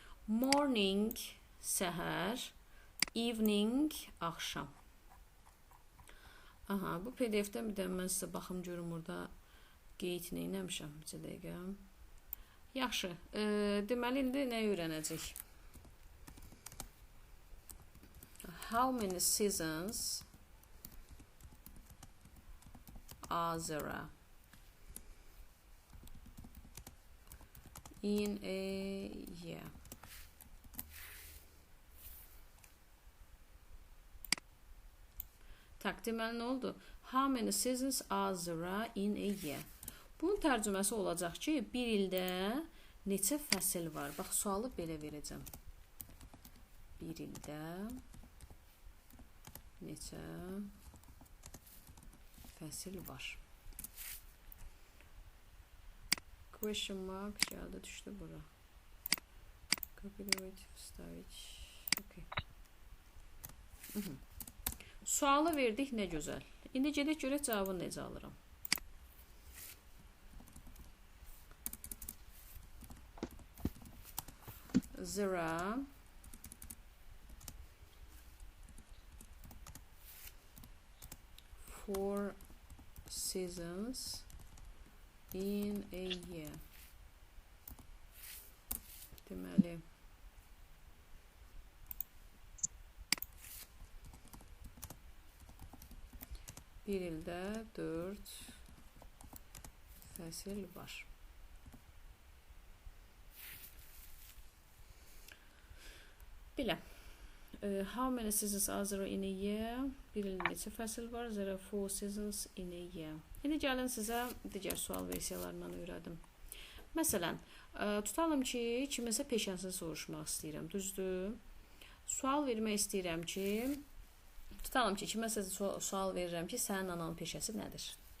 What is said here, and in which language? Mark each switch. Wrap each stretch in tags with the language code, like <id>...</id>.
<en>Morning, səhər, evening, axşam.</en> <az>Aha, bu PDF-dən bir də mən sizə baxım görüm orada qeyd neyləmişəm. Bir dəqiqə. Yaxşı. Deməli, indi nə öyrənəcək?</az> <en>How many seasons are there in a year?</en> <az>Tak, deməli, nə oldu?</az> <en>How many seasons are there in a year?</en> <az>Bunun tərcüməsi olacaq ki, bir ildə neçə fəsil var? Bax, sualı belə verəcəm. Bir ildə neçə fəsil var? Question mark şəhədə düşdü bura. Copyright stavить. Okay. Sualı verdik, nə gözəl. İndi gedək görək cavabını necə alıram.</az> <en>There are 4 seasons in a year.</en> <az>Deməli, bir ildə 4 fəsil var. Belə.</az> <en>How many seasons are there in a year?</en> <az>Bir ildə neçə fəsil var?</az> <en>There are 4 seasons in a year.</en> <az>İndi gəlin sizə digər sual versiyalarından öyrədim. Məsələn, tutalım ki, kiməsə peşəsini soruşmaq istəyirəm, düzdür? Sual vermək istəyirəm ki, tutalım ki, kiməsə sual verirəm ki, sənin ananın peşəsi nədir?</az>